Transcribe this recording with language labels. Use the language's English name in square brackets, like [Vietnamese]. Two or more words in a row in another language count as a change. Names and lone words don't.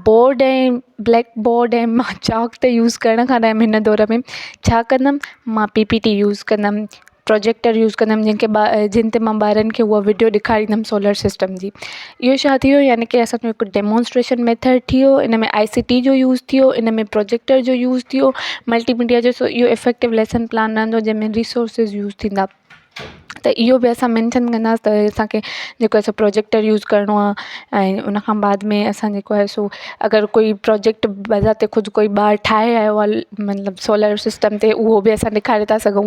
[Sindhi] बोर्ड ऐं [English] black board [Sindhi] ऐं मां चॉक त यूज़ करण खां रहियमि हिन दौर में. छा कंदमि, मां PPT यूज़ कंदमि, प्रोजेक्टर यूज़ कंदमि, जिन ते मां ॿारनि खे उहा वीडियो ॾेखारींदमि सोलर सिस्टम जी. इहो छा थी वियो, यानी कि असांजो हिकु [English] demonstration method [Sindhi] थी वियो, इन में ICT जो यूज़ थी वियो, इन में प्रोजेक्टर जो यूज़ थी वियो, मल्टीमीडिया जो. सो इहो [English] effective lesson plan [Sindhi] रहंदो जंहिंमें रिसोर्सिस यूज़ थींदा. त इहो बि असां मेंशन कंदासीं त असांखे जेको आहे प्रोजेक्टर यूज़ करिणो आहे. ऐं उन खां बाद में असां जेको आहे सो अगरि कोई प्रोजेक्ट बज़ाते ख़ुदि कोई ॿारु ठाहे आयो आहे मतिलबु सोलर सिस्टम ते, उहो बि असां ॾेखारे था सघूं.